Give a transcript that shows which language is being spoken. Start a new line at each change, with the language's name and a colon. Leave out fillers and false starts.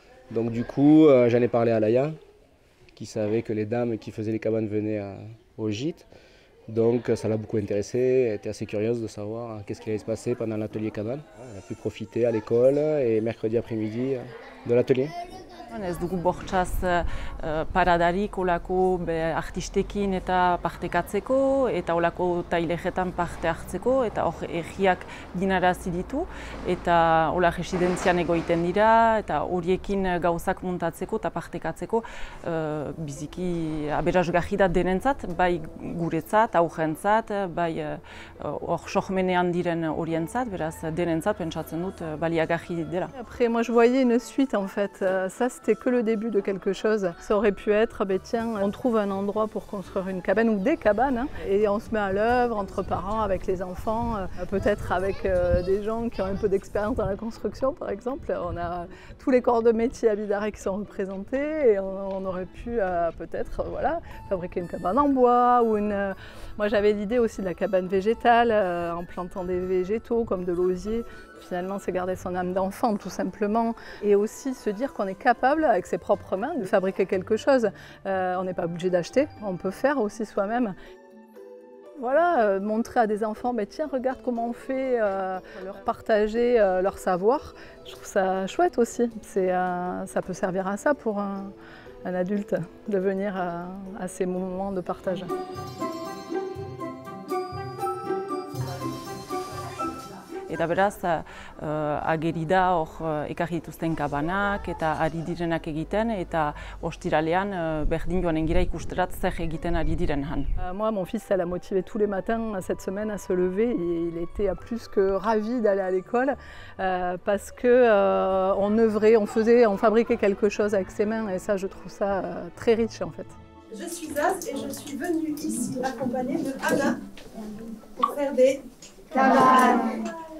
French: Donc du coup j'en ai parlé à Laïa qui savait que les dames qui faisaient les cabanes venaient au gîte. Donc ça l'a beaucoup intéressée, elle était assez curieuse de savoir qu'est-ce qui allait se passer pendant l'atelier cabane. Elle a pu profiter à l'école et mercredi après-midi de l'atelier.
Basque: Ez dugu bortxaz paradarik olako artistekin eta partekatzeko eta olako tailejetan parte hartzeko eta hor egiak ginarazi ditu eta hola residentzian egoiten dira eta horiekin gauzak muntatzeko eta partekatzeko biziki aberasgarri da denentzat, bai guretzat, aurrentzat, bai hor sormenean diren horientzat, beraz denentzat pentsatzen dut baliagarri dela.
French: Après moi je voyais une suite en fait, ça c'était que le début de quelque chose. Ça aurait pu être, tiens, on trouve un endroit pour construire une cabane ou des cabanes hein, et on se met à l'œuvre entre parents, avec les enfants, peut-être avec des gens qui ont un peu d'expérience dans la construction par exemple. On a tous les corps de métier à Bidarré qui sont représentés et on aurait pu peut-être fabriquer une cabane en bois ou une... Moi j'avais l'idée aussi de la cabane végétale en plantant des végétaux comme de l'osier. Finalement, c'est garder son âme d'enfant, tout simplement. Et aussi se dire qu'on est capable, avec ses propres mains, de fabriquer quelque chose. On n'est pas obligé d'acheter, on peut faire aussi soi-même. Voilà, montrer à des enfants, tiens, regarde comment on fait, leur partager leur savoir. Je trouve ça chouette aussi. Ça peut servir à ça pour un adulte, de venir à ces moments de partage.
Basque: Eta beraz, ageri da hor ekarri dituzten kabanak eta ari direnak egiten eta ostiralean berdin joanen gira ikusterat zer egiten ari diren han.
French: Moi, mon fils, ça l'a motivé tous les matins cette semaine à se lever et il était plus que ravi d'aller à l'école parce qu'on œuvrait, on fabriquait quelque chose avec ses mains et ça, je trouve ça très riche en fait. Je suis Az et je suis venue ici accompagnée de Anna pour faire des cabanes.